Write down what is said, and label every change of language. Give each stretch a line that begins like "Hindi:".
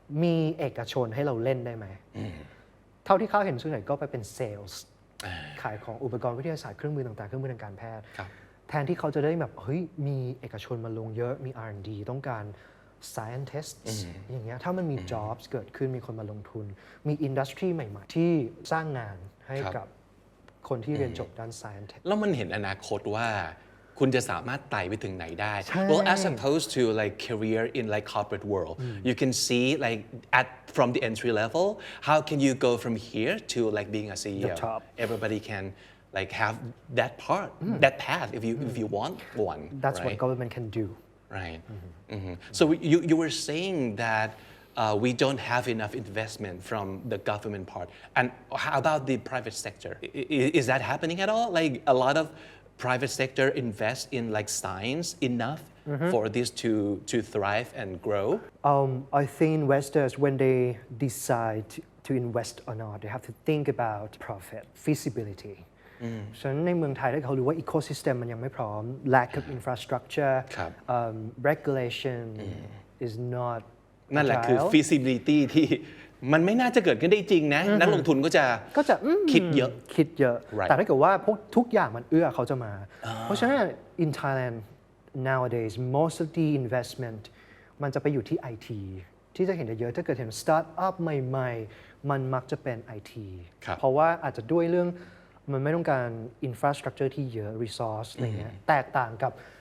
Thai: มีเอกชนให้เราเล่นได้ไหม เท่าที่เขาเห็นส่วนใหญ่ก็ไปเป็นเซลส์ขายของอุปกรณ์วิทยาศาสตร์เครื่องมือต่างๆเครื่องมือทางการแพทย์ แทนที่เขาจะได้แบบเฮ้ยมีเอกชนมาลงเยอะมี R&D ต้องการ scientists อย่างเงี้ยถ้ามันมี jobs เกิดขึ้นมีคนมาลงทุน มี industry ใหม่ๆ ที่สร้างงานให้กับคนที่เรียนจบด้าน science แล้วมันเห็นอนาคตว่าคุณจะสามารถไต่ไปถึงไหนได้
English: well as opposed to like career in like corporate world you can see like at from the entry level how can you go from here to like being a CEO everybody can like have that part that path if you want one that's right? what government can do right so you were saying that we don't have enough investment from the government part and how about the private sector is that happening at all like a lot of private sector invest in like science enough for this to thrive and grow? I think investors, when they decide to invest or not, they have to think about profit, feasibility.
Thai: ฉะนั้นในเมืองไทยถ้าเขารู้ว่า ecosystem มันยังไม่พร้อม
English: lack of infrastructure, regulation is not
Thai: นั่นแหละคือ feasibility ที่มันไม่น่าจะเกิดขึ้นได้จริงนะนักลงทุนก็จะคิดเยอะ แต่ถ้าเกิดว่าพวกทุกอย่างมันเอื้อเขาจะมา เพราะฉะนั้น
English: in Thailand nowadays most of the investment
Thai: มันจะไปอยู่ที่ IT ที่จะเห็นเยอะถ้าเกิดเห็น start up ใหม่ๆมันมักจะเป็น IT เพราะว่าอาจจะด้วยเรื่องมันไม่ต้องการ infrastructure ที่เยอะ resource อะไรเงี้ยแตกต่างกับ